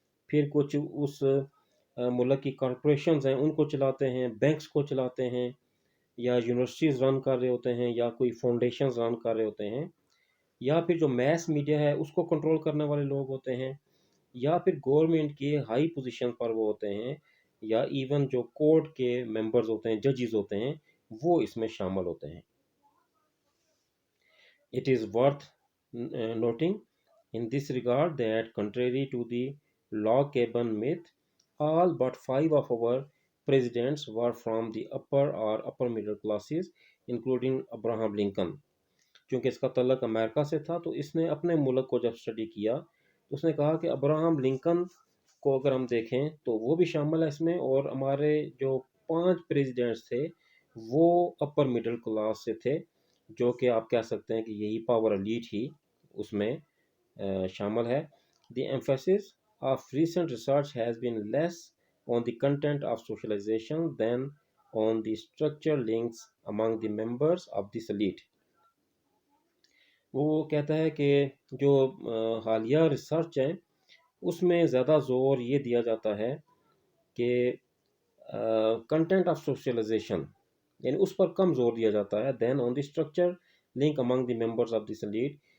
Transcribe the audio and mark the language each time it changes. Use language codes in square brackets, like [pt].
[ur] پھر کچھ اس ملک کی کارپوریشنز ہیں ان کو چلاتے ہیں، بینکس کو چلاتے ہیں، یا یونیورسٹیز رن کر رہے ہوتے ہیں، یا کوئی فاؤنڈیشنز رن کر رہے ہوتے ہیں، یا پھر جو میس میڈیا ہے اس کو کنٹرول کرنے والے لوگ ہوتے ہیں، یا پھر گورنمنٹ کے ہائی پوزیشن پر وہ ہوتے ہیں، یا ایون جو کورٹ کے ممبرز ہوتے ہیں، ججز ہوتے ہیں، وہ اس میں شامل ہوتے ہیں. [en] It is worth noting in this regard that, contrary to the log cabin myth, all but five of our presidents were from the upper or upper middle classes, including Abraham Lincoln. [ur] کیونکہ اس کا تعلق امریکہ سے تھا تو اس نے اپنے ملک کو جب اسٹڈی کیا تو اس نے کہا کہ ابراہم لنکن کو اگر ہم دیکھیں تو وہ بھی شامل ہے اس میں، اور ہمارے جو 5 پریزیڈنٹس تھے وہ اپر مڈل کلاس سے تھے، جو کہ آپ کہہ سکتے ہیں کہ یہی پاور ایلیٹ ہی اس میں شامل ہے. [en] The emphasis of recent research has been less on the content of socialization than on the structural links among the members of this elite. [ur] وہ کہتا ہے کہ جو حالیہ ریسرچ ہے اس میں زیادہ زور یہ دیا جاتا ہے کہ کنٹینٹ آف سوشلائزیشن، یعنی اس پر کم زور دیا جاتا ہے [en] Then on the structure link among the members of this elite.